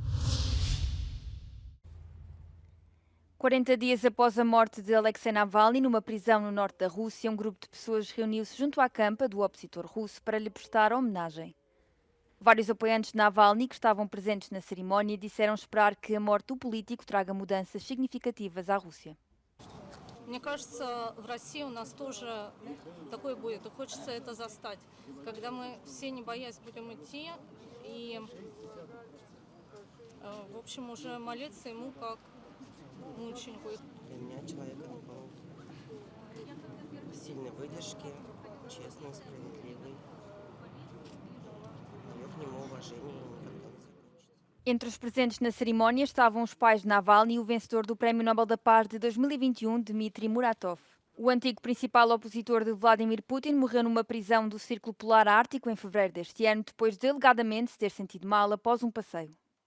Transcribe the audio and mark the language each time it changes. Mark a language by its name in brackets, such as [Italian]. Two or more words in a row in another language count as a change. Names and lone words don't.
[Portuguese] 40 dias após a morte de Alexei Navalny numa prisão no norte da Rússia, um grupo de pessoas reuniu-se junto à campa do opositor russo para lhe prestar homenagem. Vários apoiantes de Navalny que estavam presentes na cerimónia disseram esperar que a morte do político traga mudanças significativas à Rússia. [Russian] Мне кажется, в России у нас тоже такое будет, и хочется это застать, когда мы все, не боясь, будем идти и, в общем, уже молиться ему как мученику. Для меня человеком был сильной выдержки, честный, справедливый. Мое к нему уважение никогда не закончится. [Portuguese] Entre os presentes na cerimónia estavam os pais de Navalny e o vencedor do Prémio Nobel da Paz de 2021, Dmitry Muratov. O antigo principal opositor de Vladimir Putin morreu numa prisão do Círculo Polar Ártico em fevereiro deste ano, depois de alegadamente se ter sentido mal após um passeio.